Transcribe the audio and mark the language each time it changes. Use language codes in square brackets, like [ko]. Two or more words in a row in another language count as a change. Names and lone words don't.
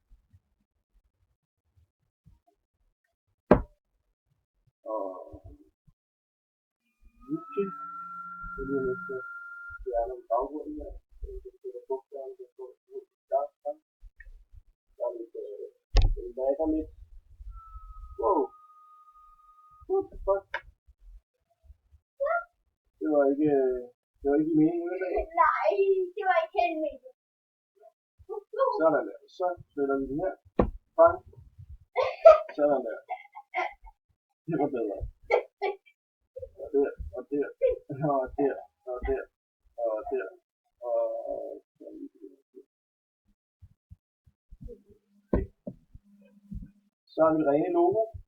[da] Og okay. Så lige nødt til at fjerne baggrunden her. Så sætter bogstaverne til at få et start frem. Der er lidt, den lækker lidt. [en] Wow. What the fuck? [da] Det var ikke meningen med det. Nej, det var ikke helt meningen. Sådan der. Så flytter vi den her. Bang. Sådan der. Det var bedre. Og der, og der, og der, og der, og der, og så har vi det rene logo.